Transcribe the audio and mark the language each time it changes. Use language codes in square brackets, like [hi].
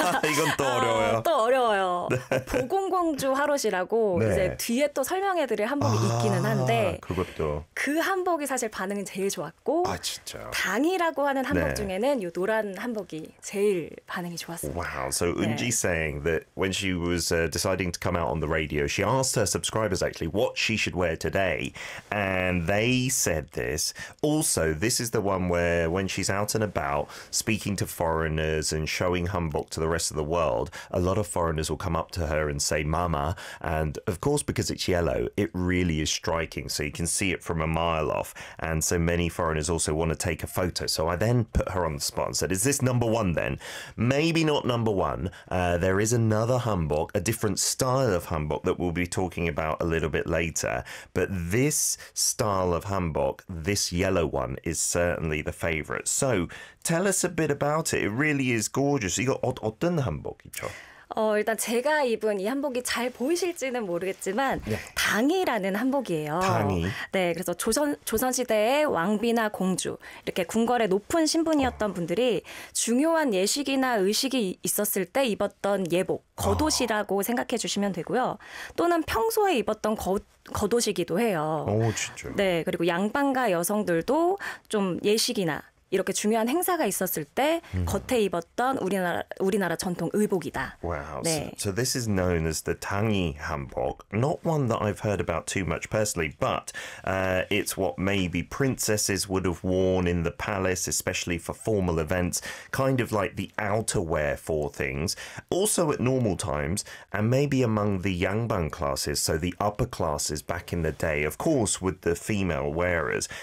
[ko] 이건 또 어려워요. 또 어려워요. 네. 보공공주 하롯이라고 네. 이제 뒤에 또 설명해드릴 한복이 있기는 한데 그것도 그 한복이 사실 반응이 제일 좋았고 아, 진짜요? 당이라고 하는 한복 네. 중에는 이 노란 한복이 제일 반응이 좋았습니다. [en] Wow. So Eunji [ko] 네. [en] saying that when she was deciding to come out on the radio, she asked her subscribers actually what she should wear today, and they said this. Also, this is the one where when she's out and about speaking to foreigners. And showing hanbok to the rest of the world, a lot of foreigners will come up to her and say mama, and of course because it's yellow it really is striking, so you can see it from a mile off, and so many foreigners also want to take a photo. So I then put her on the spot and said, is this number one then? Maybe not number one. There is another hanbok, a different style of hanbok that we'll be talking about a little bit later, but this style of hanbok, this yellow one, is certainly the favorite. So tell us a bit about it. It really is gorgeous. [ko] 이거 어떤 한복이죠? 일단 제가 입은 이 한복이 잘 보이실지는 모르겠지만 네. 당이라는 한복이에요. 당이. 네, 그래서 조선 시대의 왕비나 공주 이렇게 궁궐의 높은 신분이었던 분들이 중요한 예식이나 의식이 있었을 때 입었던 예복 겉옷이라고 생각해 주시면 되고요. 또는 평소에 입었던 겉옷이기도 해요. 오, 진짜. 네, 그리고 양반과 여성들도 좀 예식이나 이렇게 중요한 행사가 있었을 때 겉에 입었던 우리나라 전통 의복이다. [en] Wow. [ko] 네. [en] So this is known as the Tangi Hanbok. Not one that I've heard about too much personally, but it's what maybe princesses would have worn in the palace, especially for formal events, kind of like the outerwear for things. Also at normal times, and maybe among the Yangban classes, so the upper classes back in the day, of course, with the female wearers.